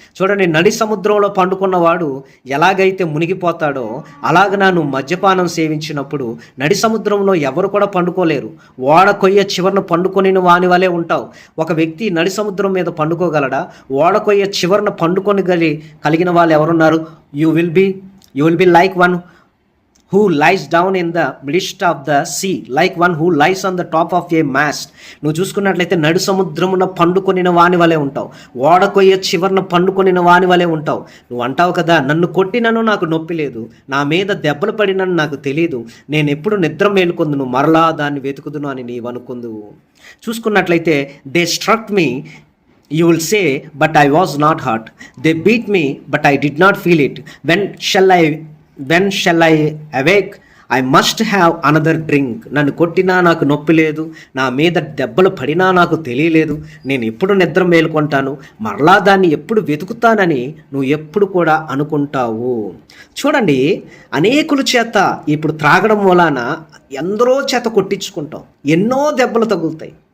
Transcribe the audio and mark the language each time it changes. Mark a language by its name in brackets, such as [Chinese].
[Telugu] చూడండి, నడి సముద్రంలో పండుకున్నవాడు ఎలాగైతే మునిగిపోతాడో అలాగనా నువ్వు మద్యపానం సేవించినప్పుడు నడి సముద్రంలో ఎవరు కూడా పండుకోలేరు. ఓడ కొయ్య చివరన పండుకొని వాని వలె ఉంటావు. ఒక వ్యక్తి నడి సముద్రం మీద పండుకోగలడా? ఓడ కొయ్య చివరన పండుకొని కలిగిన వాళ్ళు ఎవరున్నారు? [English] You will be like one who lies down in the midst of the sea, like one who lies on the top of a mast. [Telugu] నువ్వు చూసుకున్నట్లయితే నడు సముద్రమున పండుకొనిన వాని వలె ఉంటావు. ఓడకొయ్య చివరన పండుకొనిన వాని వలె ఉంటావు. నువ్వు అంటావు కదా, నన్ను కొట్టినను నాకు నొప్పి లేదు, నా మీద దెబ్బలు పడినను నాకు తెలియదు, నేను ఎప్పుడు నిద్ర మేలుకొందును, మరలా దాన్ని వెతుకుదును అని నీవు అనుకుందువు. చూసుకున్నట్లయితే [English] They struck me, you will say, but I was not hurt. They beat me, but I did not feel it. When shall I awake? I must have another drink. [Telugu] నన్ను కొట్టినా నాకు నొప్పి లేదు, నా మీద దెబ్బలు పడినా నాకు తెలియలేదు, నేను ఎప్పుడు నిద్ర మేలుకుంటాను, మరలా దాన్ని ఎప్పుడు వెతుకుతానని నువ్వు ఎప్పుడు కూడా అనుకుంటావు. చూడండి, అనేకుల చేత ఇప్పుడు త్రాగడం మూలాన ఎందరో చేత కొట్టించుకుంటావు, ఎన్నో దెబ్బలు తగులుతాయి.